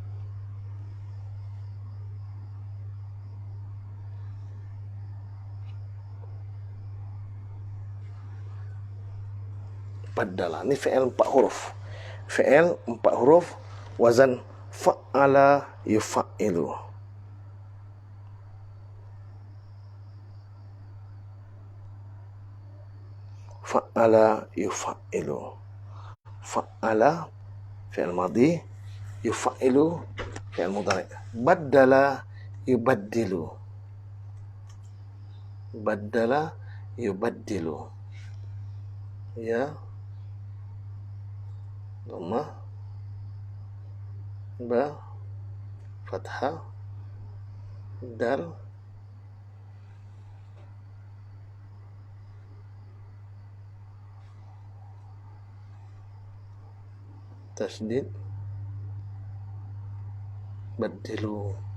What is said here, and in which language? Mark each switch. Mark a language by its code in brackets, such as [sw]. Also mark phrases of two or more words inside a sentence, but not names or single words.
[ms] Badala ni fi'il 4 huruf. [ar] فعل 4 حروف، وزن فعّل يفعّل. فعّل يفعّل. فعّل فعل ماض، يفعّل فعل مضارع'. بدّل يبدّل. بدّل يبدّل. يا، ضمة، با، فتحة، دال، تشديد، بدّل.